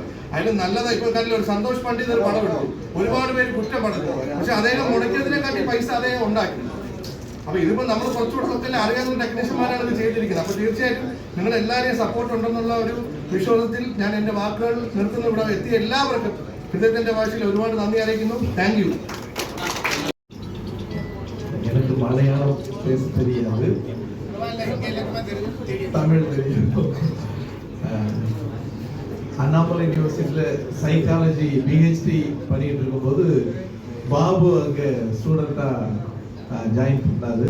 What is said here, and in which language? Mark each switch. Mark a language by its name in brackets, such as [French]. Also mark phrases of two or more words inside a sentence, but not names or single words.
[Malayalam] അതിൽ നല്ലത് ഇപ്പോൾ കണ്ടില്ല, ഒരു സന്തോഷ് പണ്ഡിത് ഒരു പടം ഇട്ടു, ഒരുപാട് പേര് കുറ്റം പറഞ്ഞു, പക്ഷെ അദ്ദേഹം മുടക്കിയതിനെക്കാട്ടി പൈസ അദ്ദേഹം ഉണ്ടാക്കി. അപ്പൊ ഇതിപ്പോ നമ്മൾ കുറച്ചുകൂടെ ഒക്കെ അറിയാവുന്ന ടെക്നീഷ്യന്മാരാണ് ഇത് ചെയ്തിരിക്കുന്നത്. അപ്പൊ തീർച്ചയായിട്ടും നിങ്ങൾ എല്ലാവരെയും സപ്പോർട്ട് ഉണ്ടെന്നുള്ള ഒരു വിശ്വാസത്തിൽ ഞാൻ എന്റെ വാക്കുകൾ നിർത്തുന്ന. ഇവിടെ എത്തിയ എല്ലാവർക്കും ഹൃദയത്തിന്റെ ഭാഷയിൽ ഒരുപാട് നന്ദി അറിയിക്കുന്നു. [English] thank you. [Tamil] எனக்கு மலையாளம் பேச தெரியாது, தமிழ் தெரியும். அண்ணாமலை யூனிவர்சிட்டியில் [English] psychology PhD [Tamil] பண்ணிட்டு இருக்கும்போது பாபு அங்கே ஸ்டூடெண்ட்டாக ஜாயின் பண்ணாரு.